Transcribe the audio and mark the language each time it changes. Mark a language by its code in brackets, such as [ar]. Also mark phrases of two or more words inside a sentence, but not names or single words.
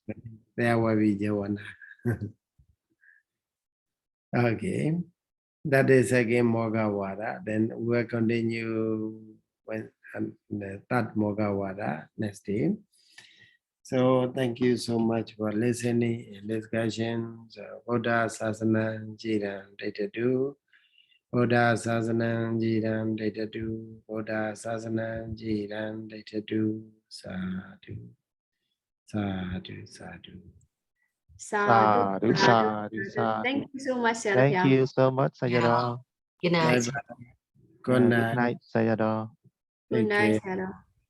[en] There will be Jawana. Okay. That is again Mogawara. Then we'll continue with the third Mogawara next day. So thank you so much for listening and discussion. [pi] So Buddha Sasana Jiran Daitadu. Buddha Sasana Jiran Daitadu. Buddha Sasana Jiran Daitadu. Sadhu. Sadhu. Sadhu. Sadhu. Sadhu. [en] Thank you so much, Sayadaw. Thank you so much, Sayadaw. Good night. Good night. Good night, Sayadaw. Good night, Sayadaw.